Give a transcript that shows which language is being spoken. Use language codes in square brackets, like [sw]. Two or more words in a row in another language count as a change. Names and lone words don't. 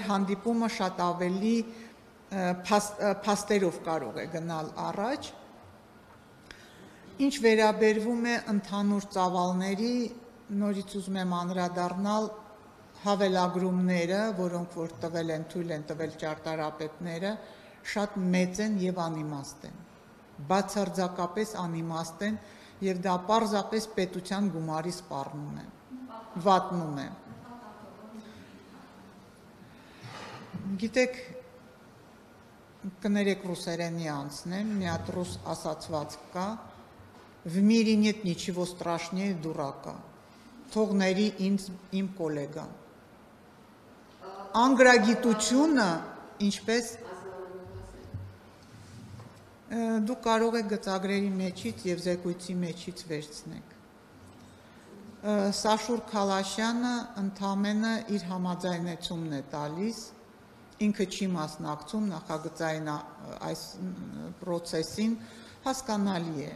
[hy] հանդիպումը շատ ավելի փաստերով կարող է գնալ առաջ։ Ինչ վերաբերվում է ընդհանուր ծավալների Նորից ուզում եմ անդրադառնալ հավելագրումները, որոնք որ տվել են, թույլ են տվել ճարտարապետները, շատ մեծ են եւ անիմաստ են, բացարձակապես անիմաստ են եւ դա պարզապես պետության գումարի սպառնում են, վատնում են։ Գիտեք, կներեք ռուսերենի անցնեմ, մի հատ ռուս ասացված կա, [ru] в мире нет ничего страшнее дурака։ [hy] Թողների ինձ իմ կոլեգան։ Անգրագիտությունը, ինչպես դու կարող եք գծագրերի մեջից եւ զեկույցի մեջից վերցնեք։ Սաշուր Քալաշյանը ընդամենը իր համաձայնեցումն է տալիս, ինքը չի մասնակցում նախագծային այս process-ին, հասկանալի է,